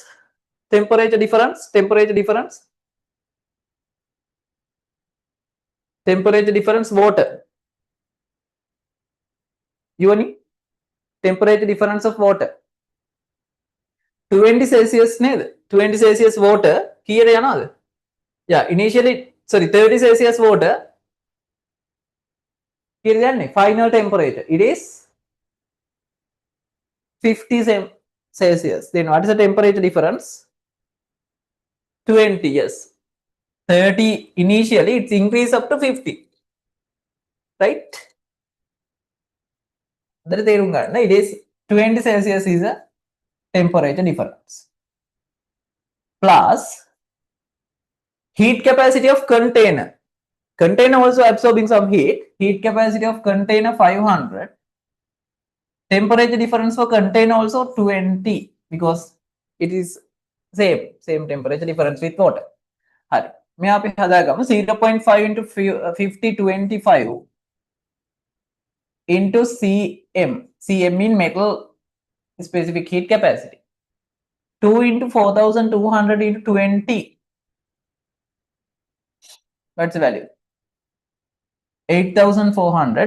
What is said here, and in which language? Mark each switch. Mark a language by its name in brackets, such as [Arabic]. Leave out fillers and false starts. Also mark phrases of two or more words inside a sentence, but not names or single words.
[English] Temperature difference. Temperature difference. Temperature difference. Water. Uni. Temperature difference of water. 20 Celsius නේද 20 Celsius water [Sinhala] කීයට යනවද [English] yeah initially sorry 30 Celsius water [Sinhala] කීයට යන්නේ [English] final temperature it is 50 Celsius then what is the temperature difference 20 yes 30 initially it's increased up to 50 right [Sinhala] අදට තේරුම් ගන්න [English] it is 20 Celsius is a temperature difference plus heat capacity of container. Container also absorbing some heat. Heat capacity of container 500. Temperature difference for container also 20 because it is same temperature difference with water. [Sinhala] හරි. මේ අපි හදාගමු 0.5 into 50 25 [English] into cm. cm mean metal specific heat capacity. 2 into 4200 into 20. What's the value? 8,400.